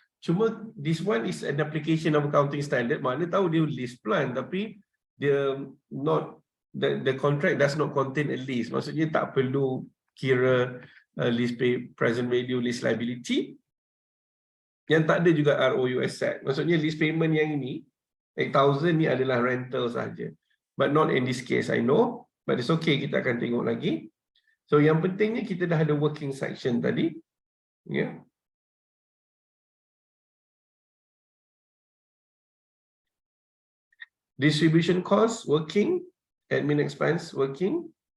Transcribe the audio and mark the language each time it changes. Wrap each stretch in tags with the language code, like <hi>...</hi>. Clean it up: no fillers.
<ms>Cuma</ms> <en>this one is an application of accounting standard,</en> <ms>maknanya tahu dia</ms> <en>lease plan</en> <ms>tapi dia</ms> <en>not the contract does not contain a lease.</en> <ms>Maksudnya tak perlu kira lease pay, present value lease liability. Yang tak ada juga ROU asset. Maksudnya lease payment yang ini 8,000 ni adalah rental saja.</ms> <en>But not in this case, I know. But it's okay,</en> <ms>kita akan tengok lagi. So yang pentingnya kita dah ada working section tadi. Yeah.</ms> <en>Distribution cost, working. Admin expense, working.</en>